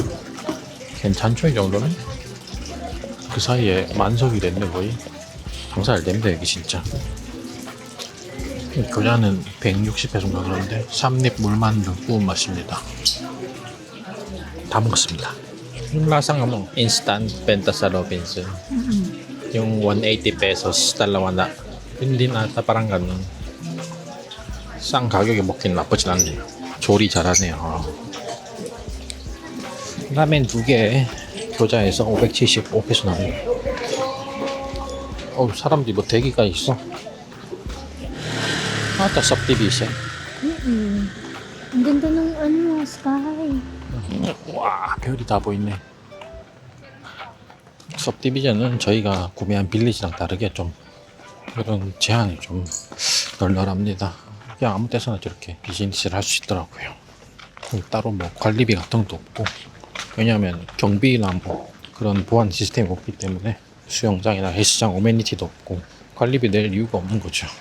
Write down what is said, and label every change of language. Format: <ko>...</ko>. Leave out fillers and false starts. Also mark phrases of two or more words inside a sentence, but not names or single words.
<ko>괜찮죠 이 정도는? 그 사이에 만석이 됐네 거의. 장사 잘 됩니다 여기 진짜. 교자는 160페소인가 그런데 삼립 물만두 구운 맛입니다. 다 먹었습니다.</ko> <tl>Yung lasang ano, instant benta sa Robinson. Yung 180 pesos, dalawa na. Hindi ata parang ganun.</tl> <ko>싼 가격에 먹긴 나쁘진 않네요. 조리 잘하네요. 라멘 2개 교자에서 575페소 나네요. 사람들이 뭐 대기가 있어. 딱 subdivision.</ko> <tl>Ang ganda ng ano, sky.</tl> <ko>와, 별이 다 보이네. subdivision은 저희가 구매한 빌리지랑 다르게 좀 그런 제한이 좀 널널합니다. 그냥 아무 때서나 저렇게 비즈니스를 할 수 있더라고요. 따로 뭐 관리비 같은 것도 없고, 왜냐하면 경비나 뭐 그런 보안 시스템이 없기 때문에 수영장이나 헬스장 어메니티도 없고 관리비 낼 이유가 없는 거죠.</ko>